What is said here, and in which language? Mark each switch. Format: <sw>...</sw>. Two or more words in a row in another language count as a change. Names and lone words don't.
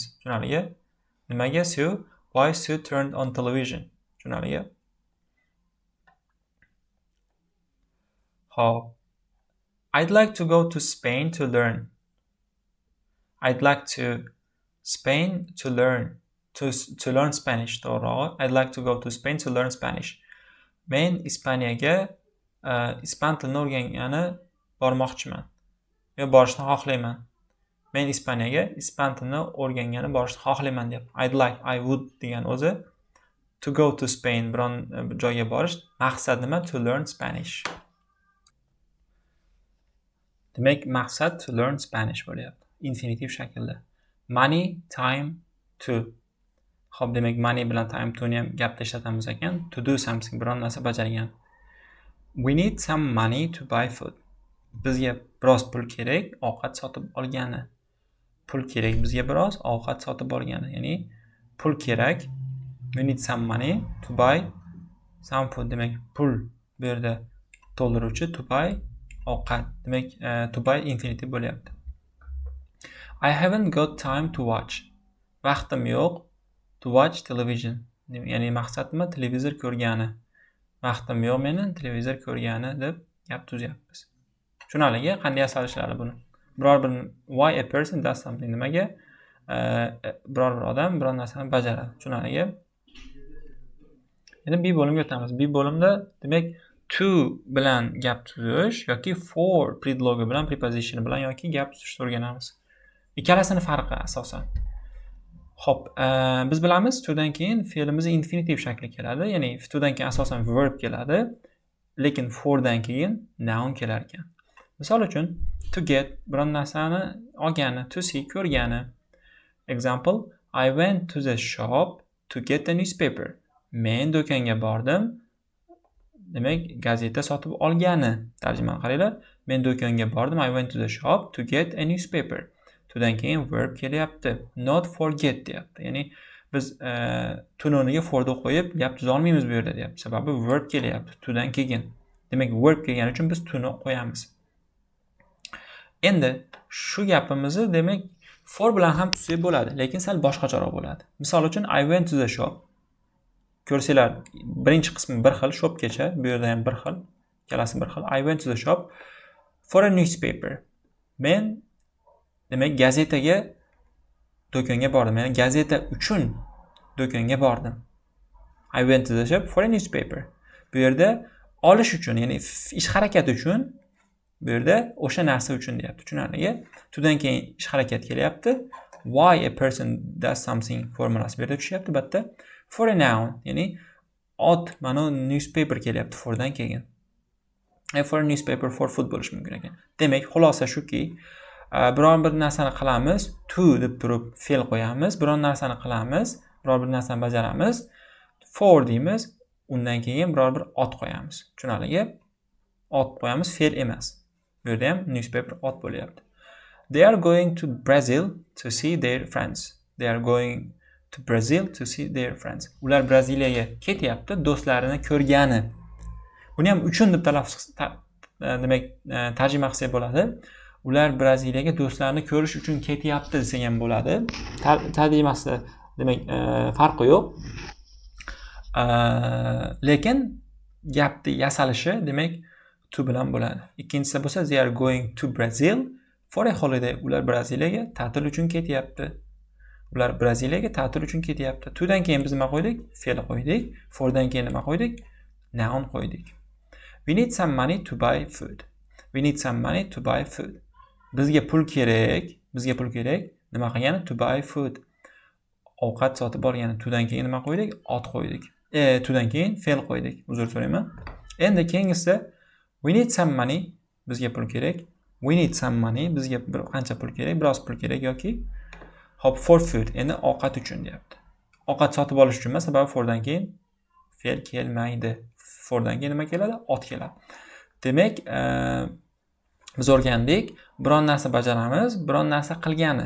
<uz>Tushunarligi? Nimaga Sue?</uz> <en>Why Sue turned on television.</en> <uz>Tushunarligi? Hop.</uz> <en>I'd like to go to Spain to learn. I'd like to Spain to learn. To learn Spanish. To'g'ri. I'd like to go to Spain to learn Spanish.</en> <uz>Men Ispaniyaga ispan tilini o'rgangani bormoqchiman. yo borishni xohlayman. Men Ispaniyaga ispan tilini o'rgangani borishni xohlayman deyapti.</uz> <en>I'd like, I would</en> <uz>degan o'zi</uz> <en>to go to Spain,</en> <uz>biron joyga borish. Maqsad nima?</uz> <en>To learn Spanish.</en> <uz>Demak, maqsad</uz> <en>to learn Spanish</en> <uz>bo'lyapti. Infinitiv shaklda.</uz> <en>Money, time, to.</en> <uz>Xo'p, demak, money bilan</uz> <en>time to</en> <uz>ni ham gapda ishlatamiz ekan.</uz> <en>To do something,</en> <uz>biron narsa bajargan.</uz> <en>We need some money to buy food.</en> <uz>Bizga biroz pul kerak, ovqat sotib olgani. Pul kerak bizga biroz, ovqat sotib olgani. Ya'ni pul kerak.</uz> <en>We need some money to buy some food.</en> <uz>Demak, pul bu yerda to'ldiruvchi,</uz> <en>to buy</en> <uz>ovqat. Demak,</uz> <en>to buy</en> <uz>infinitiv bo'lyapti.</uz> <en>I haven't got time to watch.</en> <uz>Vaqtim yo'q.</uz> <en>To watch television.</en> <uz>Ya'ni maqsad nima? Televizor ko'rgani. Vaqtim yo'q meni televizor ko'rgani deb gap tuzyapmiz. Tushunarligi, qanday yasalishlar buni? Biror bir</uz> <en>why a person does something nimaga?</en> <uz>Biror bir odam biror narsani bajaradi. Tushunarligi. Endi B bo'limga o'tamiz. B bo'limda demak to bilan gap tuzish yoki for predlogi bilan preposition bilan yoki gap tuzishni o'rganamiz. Ikkalasini farqi asosan. Xo'p, biz bilamiz to'dan keyin fe'limiz infinitiv shakli keladi. Ya'ni to'dan keyin asosan verb keladi, lekin fordan keyin noun kelar ekan. Misol uchun</uz> <en>to get</en> <uz>biron narsani olgani,</uz> <en>to see ko'rgani. Example, I went to the shop to get a newspaper.</en> <uz>Men do'konga bordim. Demak, gazeta sotib olgani. Tarjimani qaranglar. Men do'konga bordim.</uz> <en>I went to the shop to get a newspaper.</en> <uz>To'dan keyin verb kelyapti.</uz> <en>Not forget deyapti.</en> <uz>Ya'ni biz to'ni o'rniga for'ni qo'yib gap tuza olmaymiz bu yerda deyapti. Sababi verb kelyapti to'dan keyin. Demak, verb kelgani uchun biz to'ni qo'yamiz. Endi shu gapimizni demak for bilan ham tuzsak bo'ladi, lekin sal boshqacharoq bo'ladi. Misol uchun</uz> <en>I went to the shop.</en> <uz>Ko'rsanglar, birinchi qismi bir xil, shopgacha, bu yerda ham bir xil, ikkalasi bir xil.</uz> <en>I went to the shop for a newspaper.</en> <uz>Men demak gazetaga do'konga bordim. Ya'ni gazeta uchun do'konga bordim.</uz> <en>I went to the shop for a newspaper.</en> <uz>Bu yerda olish uchun, ya'ni ish harakati uchun, bu yerda o'sha narsa uchun deyapti. Tushunarligi? To'dan keyin ish harakat kelyapti.</uz> <en>Why a person does something</en> <uz>formulasi bu yerda tushyapti bitta.</uz> <en>For a noun,</en> <uz>ya'ni ot mana newspaper kelyapti fordan keyin.</uz> <en>For a newspaper for food</en> <uz>bo'lishi mumkin ekan. Demak, xulosa shuki, biron bir narsani qilamiz, to deb turib fe'l qo'yamiz, biron narsani qilamiz, biror bir narsani bajaramiz, for deymiz, undan keyin biror bir ot qo'yamiz. Tushunarligi? Ot qo'yamiz, fe'l emas. Bu yerda ham newspaper ot bo'lyapti.</uz> <en>They are going to Brazil to see their friends. They are going to Brazil to see their friends.</en> <uz>Ular Braziliyaga ketyapti, do'stlarini ko'rgani. Buni ham uchun deb talaffuz demak tarjima qilsak bo'ladi. Ular Braziliyaga do'stlarini ko'rish uchun ketyapti desak ham bo'ladi. Tarjimasida demak farqi yo'q. Lekin gapni yasalishi demak to bilan bo'ladi. Ikkinchisi bo'lsa</uz> <en>they are going to Brazil for a holiday.</en> <uz>Ular Braziliyaga ta'til uchun ketyapti. Ular Braziliyaga ta'til uchun ketyapti. To'dan keyin biz nima qo'ydik? Fe'l qo'ydik. Fordan keyin nima qo'ydik? Noun qo'ydik.</uz> <en>We need some money to buy food. We need some money to buy food.</en> <uz>Bizga pul kerak. Nima qilgani?</uz> <en>To buy food.</en> <uz>Ovqat sotib olgani. To'dan keyin nima qo'ydik? Ot qo'ydik. To'dan keyin fe'l qo'ydik. Uzr so'rayman. Endi keyingisi</uz> <en>we need some money.</en> <uz>Bizga pul kerak.</uz> <en>We need some money.</en> <uz>Bizga qancha pul kerak? Biroz pul kerak yoki hop</uz> <en>for food.</en> <uz>Endi ovqat uchun deyapti. Ovqat sotib olish uchun emas, sababi fordan keyin fe'l kelmaydi. Fordan keyin nima keladi? Ot keladi. Demak, biz o'rgandik, biron narsa bajaramiz, biron narsa qilgani.</uz>